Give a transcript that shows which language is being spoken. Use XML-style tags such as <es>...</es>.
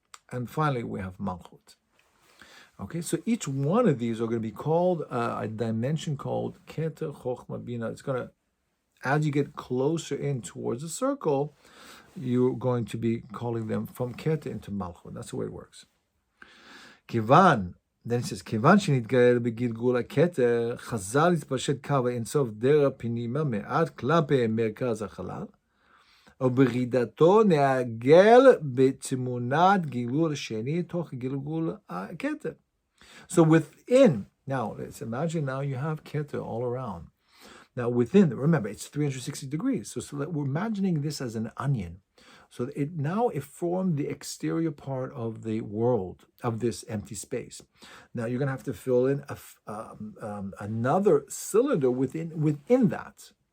<en>And finally we have malchut. Okay, so each one of these are going to be called a dimension called keter, chokhmah, bina. It's going to, as you get closer in towards the circle, you're going to be calling them from keter into malchut. That's the way it works.</en> <he>Kivan,</he> <en>then it says,</en> <he>Kivan שנתגלה בגלגול הכתר, חז"ל התפשט קו האינסוף דרך פנימה מעט כלפי מרכז החלל, וברידתו נעגל בתמונת גלגול השני תוך גלגול הכתר.</he> <en>So within, now let's imagine now you have keter all around. Now within, remember it's 360 degrees. So we're imagining this as an onion. So it formed the exterior part of the world, of this empty space. Now you're going to have to fill in another cylinder within that.</en>